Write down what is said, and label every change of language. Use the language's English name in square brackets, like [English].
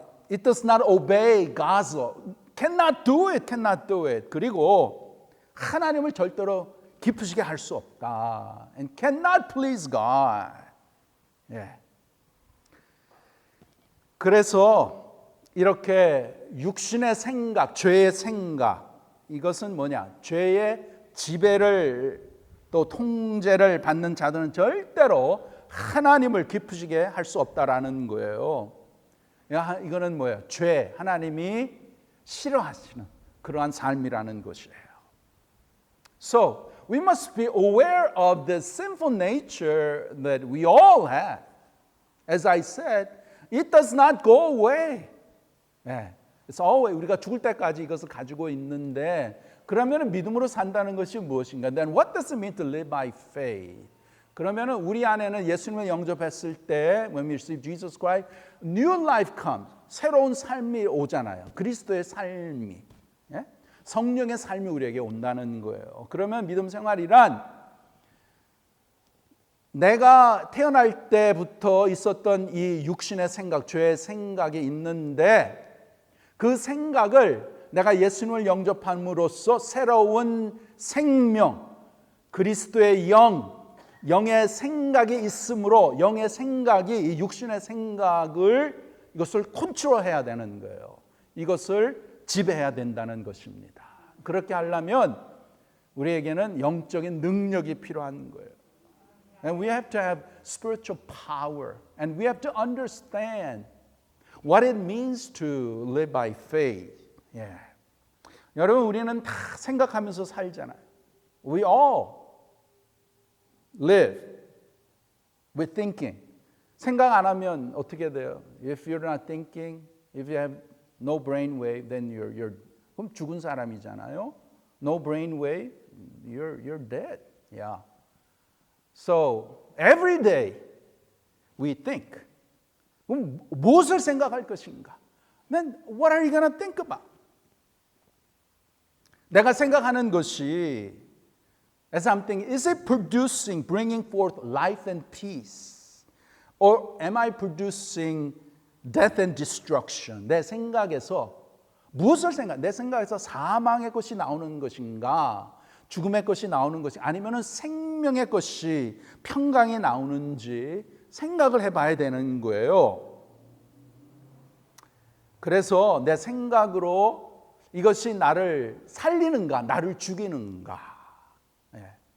[English] It does not obey God's law. Cannot do it. Cannot do it. [Korean] 그리고 하나님을 절대로 기쁘시게 할 수 없다. [English] And cannot please God. [Korean] 그래서 이렇게 육신의 생각, 죄의 생각, 이것은 뭐냐? 죄의 지배를 또 통제를 받는 자들은 절대로 하나님을 기쁘시게 할 수 없다라는 거예요. 이거는 뭐예요? 죄, 하나님이 싫어하시는 그러한 삶이라는 것이에요. [English] So, we must be aware of the sinful nature that we all have. As I said, it does not go away. It's always [Korean] 우리가 죽을 때까지 이것을 가지고 있는데 그러면 믿음으로 산다는 것이 무엇인가? [English] Then what does it mean to live by faith? [Korean] 그러면 우리 안에는 예수님을 영접했을 때 [English] when we receive Jesus Christ, new life comes. [Korean] 새로운 삶이 오잖아요. 그리스도의 삶이. 성령의 삶이 우리에게 온다는 거예요. 그러면 믿음 생활이란 내가 태어날 때부터 있었던 이 육신의 생각, 죄의 생각이 있는데 그 생각을 내가 예수님을 영접함으로써 새로운 생명, 그리스도의 영의 생각이 있으므로 영의 생각이 이 육신의 생각을 이것을 컨트롤해야 되는 거예요. 이것을 지배해야 된다는 것입니다. 그렇게 하려면 우리에게는 영적인 능력이 필요한 거예요. [English] And we have to have spiritual power. And we have to understand what it means to live by faith. Yeah. [Korean] 여러분, 우리는 다 생각하면서 살잖아요. [English] We all live with thinking. [Korean] 생각 안 하면 어떻게 돼요? [English] If you're not thinking, if you have no brain wave, then you're [Korean] 그럼 죽은 사람이잖아요. [English] No brain wave, you're dead. Yeah. So every day we think. [Korean] 그럼 무엇을 생각할 것인가? [English] Then what are you going to think about? [Korean] 내가 생각하는 것이 [English] as I'm thinking, is it producing, bringing forth life and peace? Or am I producing death and destruction? [Korean] 내 생각에서 무엇을 내 생각에서 사망의 것이 나오는 것인가? 죽음의 것이 나오는 것이 아니면 생명의 것이 평강이 나오는지 생각을 해봐야 되는 거예요. 그래서 내 생각으로 이것이 나를 살리는가, 나를 죽이는가. 예.